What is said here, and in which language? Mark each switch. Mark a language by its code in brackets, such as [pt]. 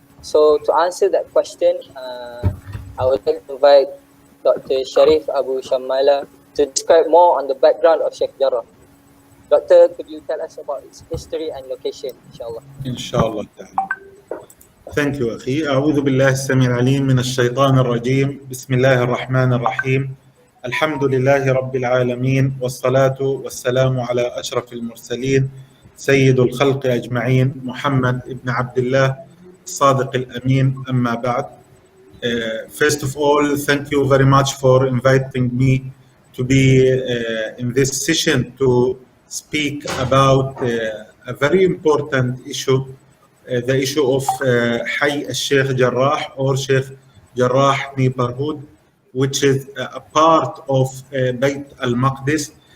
[en] So to answer that question, I would like to invite Dr. Sharif Abu Shammala to describe more on the background of Sheikh Jarrah. Doctor, could you tell us about its history and location, inshallah? inshallah ta'ala. Thank you أخي. [ar] أعوذ بالله السميع العليم من الشيطان الرجيم. بسم الله الرحمن الرحيم. الحمد لله رب العالمين والصلاة والسلام على أشرف المرسلين سيد الخلق أجمعين محمد ابن عبد الله الصادق الأمين. أما بعد. [en] First of all, thank you very much for inviting me to be in this session to speak about a very important issue, the issue of Hay al-Sheikh Jarrah or Sheikh Jarrah neighborhood, which is a part of Bayt al-Maqdis.